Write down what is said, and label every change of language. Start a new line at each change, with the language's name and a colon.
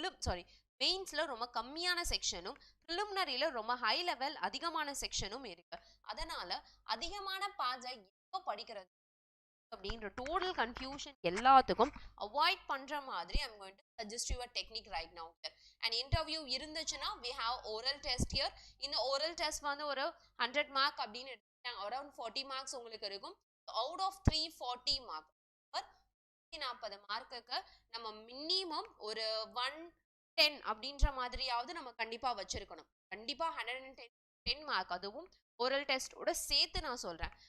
Tamil: But மெயின்ஸில் ரொம்ப கம்மியான செக்ஷனும், ப்ரிலிமினரியில் ரொம்ப ஹை லெவல் அதிகமான செக்ஷனும் இருக்குது. அதனால அதிகமான பார்ட்ஸை எப்போ படிக்கிறது அப்படின்ற டோட்டல் கன்ஃபியூஷன் எல்லாத்துக்கும் அவாய்ட் பண்ற மாதிரி
English: I am going to suggest you a technique right now here. and interview இருந்துச்சுன்னா we have oral test here.
Tamil: இந்த oral test வந்து ஒரு 100 மார்க் அப்படின்னு எடுத்துட்டாங்க, அரௌண்ட் 40 மார்க்ஸ் உங்களுக்கு இருக்கும். அவுட் ஆஃப் 340 மார்க் 40 மார்க்குக்கு நம்ம மினிமம் ஒரு 110 அப்படின்ற மாதிரியாவது நம்ம கண்டிப்பா வச்சிருக்கணும். கண்டிப்பா 110 மார்க், அதுவும் ஓரல் டெஸ்டோட சேர்த்து நான் சொல்றேன்.